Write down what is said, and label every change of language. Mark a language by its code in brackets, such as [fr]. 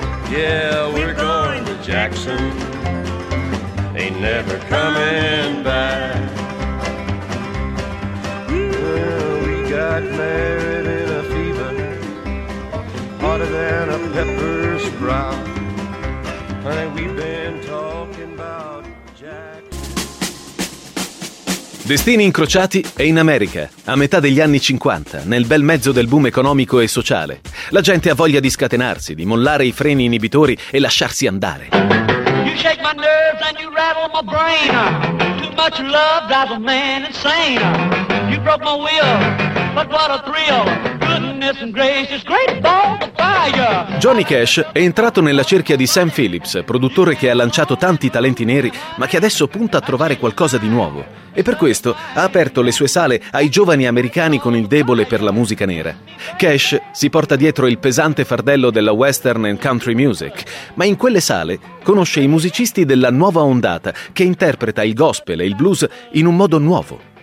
[en] Yeah, we're going to Jackson. Ain't never coming back. Well, we got married in a fever, hotter than a pepper sprout. Honey, we've been talking about [it] Destini Incrociati è in America, a metà degli anni 50, nel bel mezzo del boom economico e sociale. La gente ha voglia di scatenarsi, di mollare i freni inibitori e lasciarsi andare. [en] You shake my nerves and you rattle my brain. Too much love drives a man insane. You broke my will, but what a thrill. Goodness and gracious, great ball of fire. [it] Johnny Cash è entrato nella cerchia di Sam Phillips, produttore che ha lanciato tanti talenti neri, ma che adesso punta a trovare qualcosa di nuovo. E per questo ha aperto le sue sale ai giovani americani con il debole per la musica nera. Cash si porta dietro il pesante fardello della western and country music, ma in quelle sale conosce i musicisti della nuova ondata che interpreta il gospel e il blues in un modo nuovo.